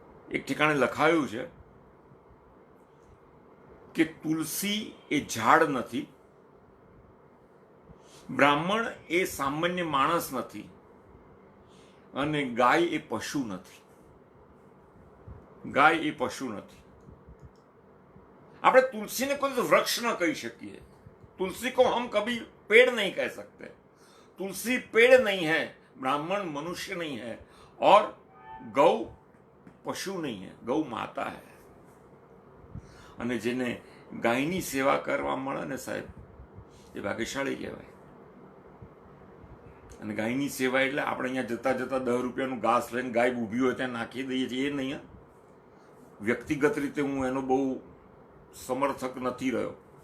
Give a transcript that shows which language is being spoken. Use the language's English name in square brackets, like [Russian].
[Gujarati] એક ઠેકાણે લખાયું છે કે તુલસી એ ઝાડ નથી, બ્રાહ્મણ એ સામાન્ય માણસ નથી, અને ગાય એ પશુ નથી. ગાય એ પશુ નથી. આપણે तुलसी કોઈ વૃક્ષ ન કહી શકીએ. [Hindi] तुलसी को हम कभी पेड़ नहीं कह सकते. तुलसी पेड़ नहीं है, ब्राह्मण मनुष्य नहीं है, और गौ पशु नहीं है, गौ माता है. [Gujarati] અને જેને ગાયની સેવા કરવા મળે ને સાહેબ, એ ભાગ્યશાળી કહેવાય. અને ગાયની સેવા એટલે આપણે અહીંયા જતા જતા 10 રૂપિયાનું ઘાસ લઈને ગાય ઊભી હોય ત્યાં નાખી દઈએ છીએ, એ નહીં. વ્યક્તિગત રીતે હું એનો બહુ સમર્થક નથી રહ્યો.